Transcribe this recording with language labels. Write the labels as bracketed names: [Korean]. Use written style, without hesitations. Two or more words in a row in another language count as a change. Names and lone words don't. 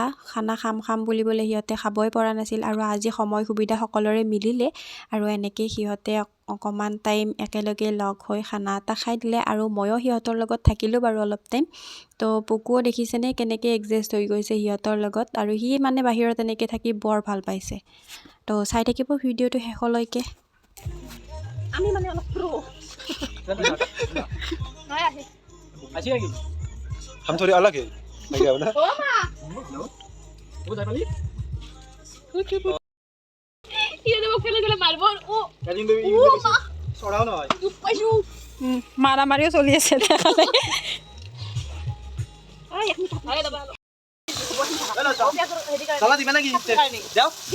[Assamese] খানা খাম বুলিবলৈ সিহঁতে খাবই পৰা নাছিল, আৰু আজি সময় সুবিধা সকলোৰে মিলিলে, আৰু এনেকৈ সিহঁতে অকণমান টাইম একেলগে লগ হৈ খানা এটা খাই দিলে, আৰু ময়ো সিহঁতৰ লগত থাকিলোঁ বাৰু অলপ টাইম। তো পুকুও দেখিছেনে কেনেকৈ এডজাষ্ট হৈ গৈছে সিহঁতৰ লগত, আৰু সি মানে বাহিৰত এনেকৈ থাকি বৰ ভাল পাইছে। তো চাই থাকিব ভিডিঅ'টো শেষলৈকে। আমি মানে অলপ প্ৰো [Hindi] हम थोड़े अलग है क्या बोला [Assamese] মাৰামাৰিও চলি আছে। [Hindi] चला दिबा ना कि जाओ